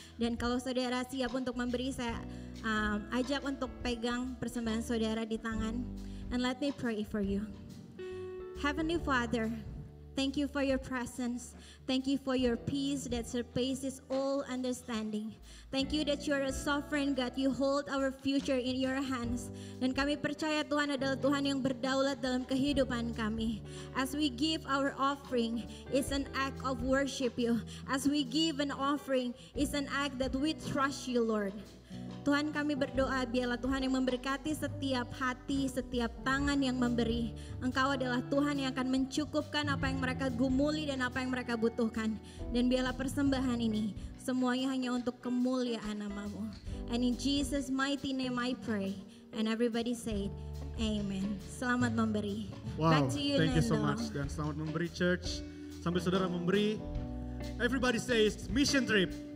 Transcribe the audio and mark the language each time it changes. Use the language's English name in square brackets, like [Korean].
[Indonesian] Dan kalau saudara siap untuk memberi, saya ajak untuk pegang persembahan saudara di tangan. [English] And let me pray for you. Heavenly Father, thank you for your presence. Thank you for your peace that surpasses all understanding. Thank you that you are a sovereign God. You hold our future in your hands. [Indonesian] Dan kami percaya Tuhan adalah Tuhan yang berdaulat dalam kehidupan kami. [English] As we give our offering, it's an act of worship you. As we give an offering, it's an act that we trust you, Lord. [Indonesian] Tuhan, kami berdoa biarlah Tuhan yang memberkati setiap hati, setiap tangan yang memberi. Engkau adalah Tuhan yang akan mencukupkan apa yang mereka gumuli dan apa yang mereka butuhkan. Dan biarlah persembahan ini semuanya hanya untuk kemuliaan nama-Mu. [English] And in Jesus' mighty name I pray. And everybody say, Amen. [Indonesian] Selamat memberi. [English] Wow, Back to you, thank you so Nando. [Indonesian] much. Dan selamat memberi church. Sambil saudara memberi, [English] everybody says mission trip.